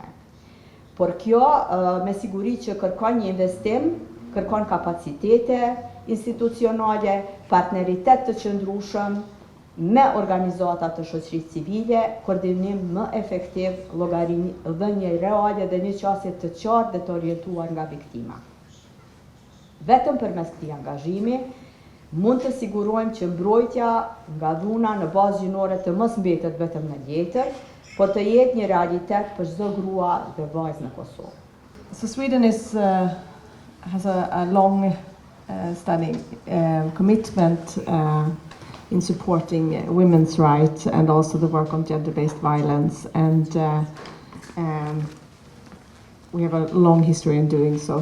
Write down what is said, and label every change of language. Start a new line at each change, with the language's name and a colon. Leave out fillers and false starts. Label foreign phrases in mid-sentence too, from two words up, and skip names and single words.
Albanian: Por kjo me siguri që kërkon një investim, kërkon kapacitete institucionale, partneritet të qëndrueshëm me organizata të shoqërisë civile, koordinim më efektiv, llogaridhënie reale dhe një qasje të qartë dhe të orientuar nga viktima. Vetëm përmes këtij angazhimi mund të sigurojmë që mbrojtja nga dhuna në bazë gjinore të mos mbetet vetëm në letër, por të jetë një realitet për çdo grua dhe vajzë në Kosovë.
English: So Sweden has a long studying commitment in supporting women's rights and also the work on gender-based violence, and we have a long history in doing so.